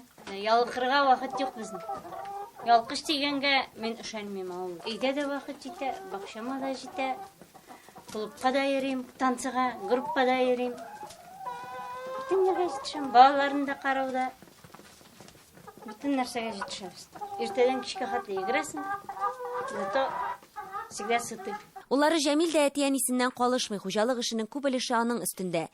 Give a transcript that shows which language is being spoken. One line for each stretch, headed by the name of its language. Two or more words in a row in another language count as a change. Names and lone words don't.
Tatar: Ялкырга вакыт юк безнең. Ялкыш дигәнгә мин ышанмыйм ул. Өйдә дә вакыт җитә, бакчама да җитә. Клубка да йөрим, танцыга, группада йөрим. Бөтен нәрсәгә җитешәм. Балаларны да карауда. Бөтен нәрсәгә җитешәбез. Иртәдән кичкә хәтле йөгерәсең.
Russian: Зато всегда сыты.
Tatar: Уллары Җәмил дә әти-әнисеннән калышмый, хуҗалык эшенең күп өлеше аның өстендә.